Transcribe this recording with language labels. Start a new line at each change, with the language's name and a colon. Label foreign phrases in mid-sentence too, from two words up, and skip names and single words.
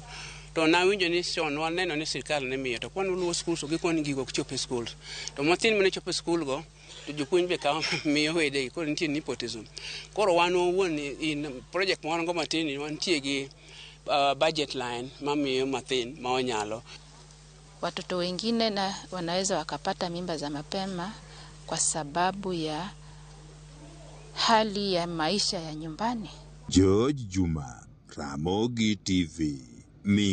Luo (Kenya and Tanzania): To na winjo ni son waneno ni sirkal ne miyo to kwano luwo skul so gikoni gigo ok chope skul. To matin mane chope skul go to jopuonj be kawo miyo wede koro nitie nepotism. Koro wan owuon in project moro go matin wantie gi
English: budget line
Luo (Kenya and Tanzania): mamiyo mathin ma onyalo.
Swahili: Watoto wengine na wanaweza wakapata mimba za mapema kwa sababu ya hali ya maisha ya nyumbani. George Juma, Ramogi TV.